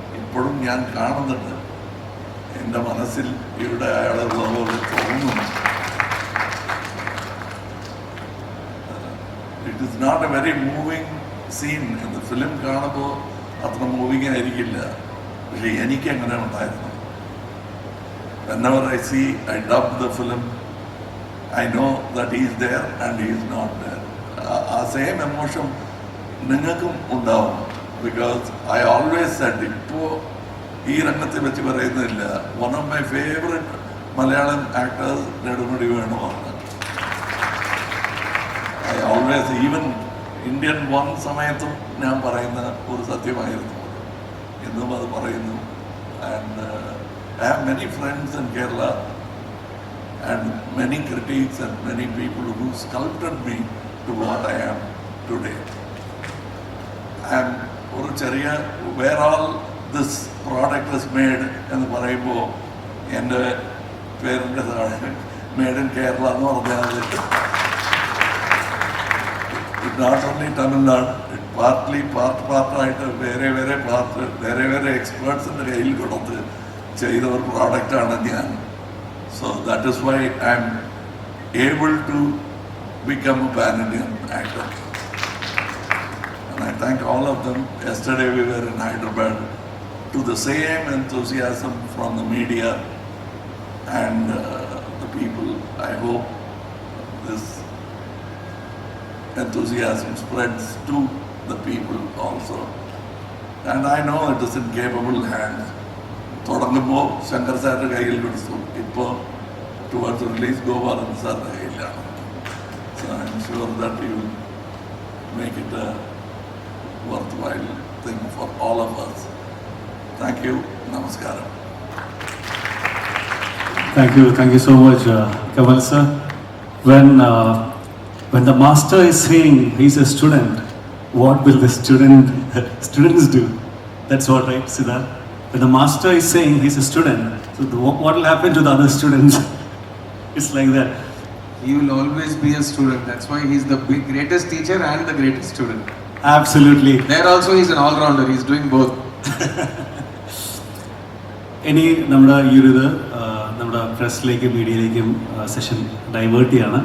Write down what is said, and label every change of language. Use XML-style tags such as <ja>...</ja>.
<ml>ഇപ്പോഴും ഞാൻ കാണുന്നുണ്ട്. എൻ്റെ മനസ്സിൽ ഇവിടെ അയാളുള്ളതുപോലെ തോന്നുന്നു.</ml> <en>It is not a very moving scene.</en> <ml>എന്ന് ഫിലിം കാണുമ്പോൾ അത്ര മൂവിങ് ആയിരിക്കില്ല, പക്ഷെ എനിക്ക് അങ്ങനെ ഉണ്ടായിരുന്നു.</ml> <en>whenever I see, I dub the film, I know that he is there and he is not there.</en> <ml>ആ സെയിം എമോഷൻ നിങ്ങൾക്കും ഉണ്ടാവും.</ml> <en>because I always said,</en> <ml>ഇപ്പോൾ ഈ രംഗത്തെ വെച്ച് പറയുന്നില്ല,</ml> <en>One of my favourite Malayalam actors Nedumudi വേണുവാണ്. I always,</en> <ml>even Indian one സമയത്തും ഞാൻ പറയുന്ന ഒരു സത്യമായിരുന്നു, എന്നും അത് പറയുന്നു.</ml> <en>And I have many friends in Kerala and many critics and many people who sculpted me to what I am today.</en> <ml>And ഒരു ചെറിയ</ml> <en>where all this product is made</en> <ml>എന്ന് പറയുമ്പോൾ എൻ്റെ പേരിൻ്റെ താഴെ</ml> <en>made in Kerala</en> <ml>എന്ന് പറഞ്ഞാൽ</ml> <en>not only</en> <ml>തമിഴ്നാട്, പാർട്ടായിട്ട് വേറെ എക്സ്പേർട്സിൻ്റെ കയ്യിൽ കൊടുത്ത് ചെയ്ത ഒരു പ്രോഡക്റ്റാണ് ഞാൻ.</ml> <en>So that is why I am able to become a pan Indian actor. And I thank all of them. Yesterday we were in Hyderabad, to the same enthusiasm from the media and the people. I hope this enthusiasm spreads to the people also. And I know it is in capable hands.</en> <ml>തുടങ്ങുമ്പോൾ ശങ്കർ സാറിൻ്റെ കയ്യിൽ കൊടുത്തു, ഇപ്പോൾ</ml> <en>towards release</en> <ml>Gopalan സാറിൻ്റെ കയ്യിലാണ്.</ml> <en>So I am sure that you will make it a worthwhile thing for all of us. Thank you. Namaskaram. Thank you so much, Kamal sir. When the master is saying he's a student, what will the students do? That's what, right, Siddharth? When the master is saying he's a student, so what will happen to the other students? It's like that. He will always be a student. That's why he's the greatest teacher and the greatest student. Absolutely. There also he's an all-rounder. He's doing both.</en> <ml>ഇനി നമ്മുടെ ഈ ഒരു ഇത് നമ്മുടെ പ്രസ്സിലേക്കും മീഡിയയിലേക്കും session divert ചെയ്യാണ്.</ml>